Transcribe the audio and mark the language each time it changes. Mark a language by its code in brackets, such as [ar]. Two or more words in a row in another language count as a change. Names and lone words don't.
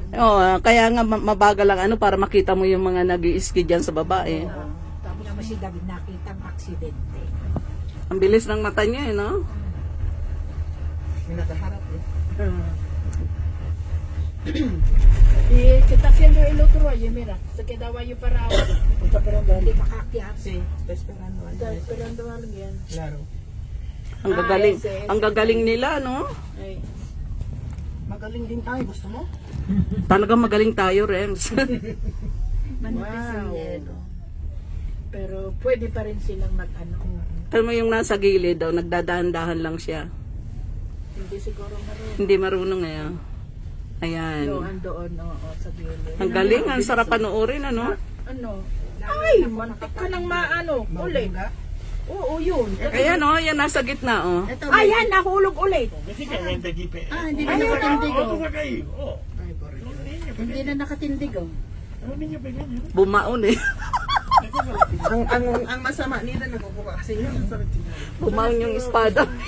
[tl] Oo, kaya nga mabagal lang ano para makita mo yung mga nag-i-ski dyan sa baba eh. Tapos naman si David nakita ang aksidente. Ang bilis ng mata niya eh, no? May nakaharap eh. [es] Kita haciendo el otro ayer, mira. Se quedaba yo parado. [tl] Hindi makakyat. [es] Sí, está esperando. Está esperando a alguien. Claro. [tl] Ang gagaling nila, no? Ay. Magaling din tayo. Gusto mo? Talagang magaling tayo, Rems. Manipis ang yelo. Pero pwede pa rin silang mag-ano. Alam mo yung nasa gilid daw, nagdadahan-dahan lang siya. Hindi siguro marunong. Hindi marunong eh. Ayan. Doon, oo, sa gilid. Ang galing, ang sarap panoorin, ano? Ano? Ay, mantik ka ng maano. Uli. Oo, yun. Ayan, oh, yan nasa gitna, oh. Ayan, nahulog ulit. [es] Físicamente aquí. [tl] Hindi na nakatindig. [es] Otro se ha caído. Oh. [tl] Hindi na nakatindig. [es] Un niño pequeño. [tl] Bumaon eh. ang masama nila nakukuha kasi yun. Bumaon yung espada.